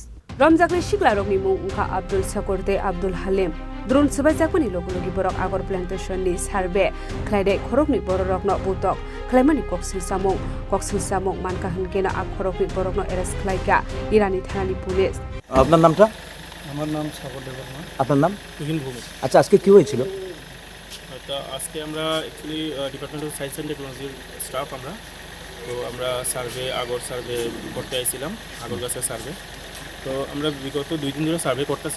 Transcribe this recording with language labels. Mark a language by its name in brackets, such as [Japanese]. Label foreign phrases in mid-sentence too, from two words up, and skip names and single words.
[Kok Borok] रमजाकनि सिख्ला रगनि मुं उखा आब्दुल सकरते आब्दुल हालिम द्रोन सबायजाकनि लोगोलोगि बरक आगर प्लान्टेशननि सार्भे खालायदे खरमनि बरकनो बुतक खालायमानि ककशिल सामुं मानका हनकेना आ खरमनि बरकनो एरेस्ट खालायका इरानि थानानि पुलिस। [Bangla] আপনার নামটা? আমার নাম সাগর দেববর্মা। আপনার নাম? তুহিন ভৌমিক। আচ্ছা, আজকে কি হয়েছিল? আজকে আমরা অ্যাকচুয়ালি [English] department of science and technology [Bangla] স্টাফ আমরা সার্ভে আগর সার্ভে করতে আইছিলাম, আগর গাছের সার্ভে। তো আমরা বিগত 2 দিন ধরে সার্ভে করতেছি।